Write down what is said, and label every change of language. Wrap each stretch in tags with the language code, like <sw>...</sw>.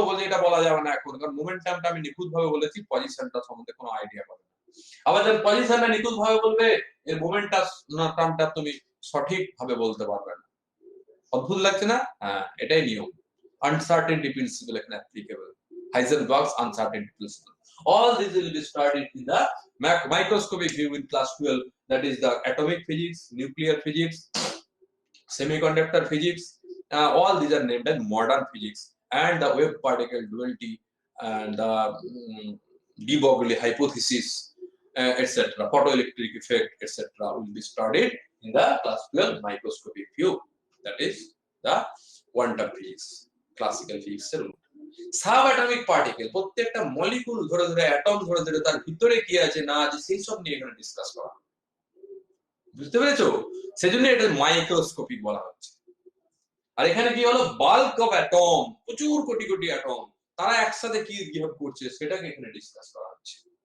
<bn>বলে এটা বলা যাবে না এখন, কারণ মোমেন্টামটা আমি নিখুঁত ভাবে বলেছি, পজিশনটা সম্বন্ধে কোনো আইডিয়া পাবে না। আবার যখন পজিশনটা নিখুঁত ভাবে বলবে, এর মোমেন্টামটা তুমি সঠিক ভাবে বলতে পারবে না। অদ্ভুত লাগছে না? হ্যাঁ, এটাই নিয়ম। আনসার্টেনটি প্রিন্সিপল এখানে applicable.</bn> <en>Heisenberg's uncertainty principle. All this will be studied in the microscopic view in class 12. That is the atomic physics, nuclear physics, semiconductor physics. All these are named as modern physics, and the wave particle duality and the de Broglie hypothesis, etc., photoelectric effect, etc., will be studied in the class 12 microscopic view. That is the quantum physics, classical physics.</en> <bn>Sub atomic particle, প্রত্যেকটা molecule ধরে ধরে, atom ধরে ধরে তার ভিতরে কি আছে না আছে সেই সব নিয়ে এখানে ডিসকাস করা। বুঝতে পেরেছো? সেজন্য এটা মাইক্রোস্কোপিক বলা হচ্ছে। আর এখানে কি হলো, বাল্ক অফ অ্যাটম, প্রচুর কোটি কোটি অ্যাটম, তারা একসাথে কি বিহেভ করছে সেটাকে এখানে ডিসকাস করা হচ্ছে।</bn>